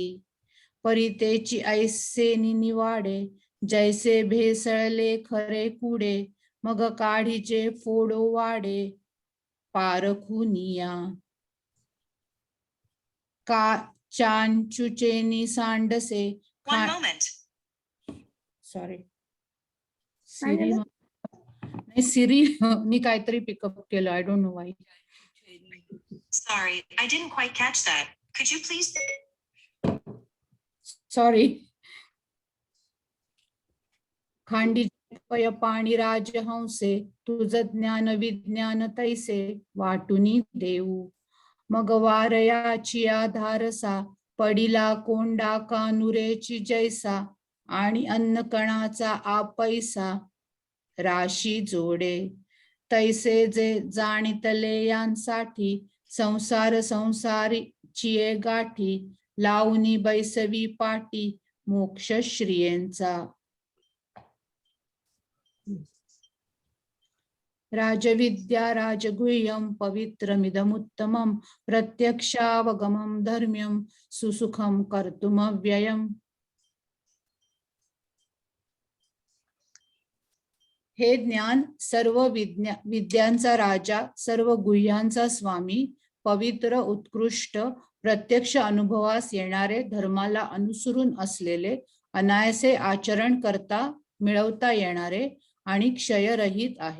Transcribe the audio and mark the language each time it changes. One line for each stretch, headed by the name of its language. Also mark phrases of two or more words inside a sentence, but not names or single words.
Marathi: परितेची ऐसे निवाडे, जैसे भेसळले खरे कुडे, मग काढीचे फोडो वाडे पारखुनिया. का चांचुचेनी सांडसे सॉरी सिरी नाही, सिरी मी काहीतरी पिकअप केलं,
English: I don't know why. Sorry, I didn't quite catch that. Could you please? सॉरी.
Marathi: खांडीपय पाणी राजहंसे तुझ ज्ञान विज्ञान तैसे वाटुनी देऊ. मग वारयाची आधारसा पडिला कोंडा कानुरेची जैसा आणि अन्न कणाचा आपैसा राशी जोडे. तैसे जे जाणितले यांसाठी संसार संसारीची गाठी लावणी बैसवी पाटी मोक्ष श्रियेंचा.
Sanskrit: राजविद्या राजगुह्यं पवित्रमिदमुत्तमं प्रत्यक्षावगमं धर्म्यं सुसुखं कर्तुमव्ययम्.
Marathi: हे ज्ञान सर्व विद्यांचा राजा, सर्व गुह्यांचा स्वामी, पवित्र उत्कृष्ट प्रत्यक्ष अनुभवास येणारे, धर्माला अनुसरून असलेले, अनायासे आचरण करता मिळवता येणारे आणि क्षयरहित आहे.